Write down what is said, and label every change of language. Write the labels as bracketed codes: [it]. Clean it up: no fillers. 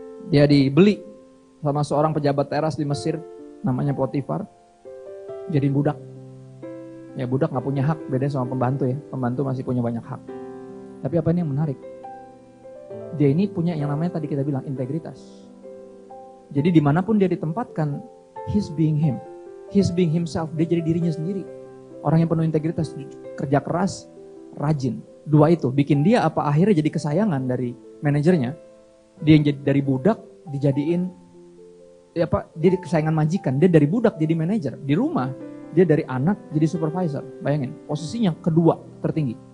[id] Dia dibeli sama seorang pejabat teras di Mesir, namanya Potifar, jadi budak. Ya budak gak punya hak, beda sama pembantu ya. Pembantu masih punya banyak hak. Tapi apa ini yang menarik? Dia ini punya yang namanya tadi kita bilang integritas. Jadi dimanapun dia ditempatkan, [en] he's being him. He's being himself, [id] dia jadi dirinya sendiri. Orang yang penuh integritas, kerja keras, rajin. Dua itu, bikin dia apa akhirnya jadi kesayangan dari manajernya. Dia yang jadi dari budak, dijadiin dia kesayangan majikan, dia dari budak jadi manajer. Di rumah, dia dari anak jadi supervisor. Bayangin, posisinya kedua tertinggi.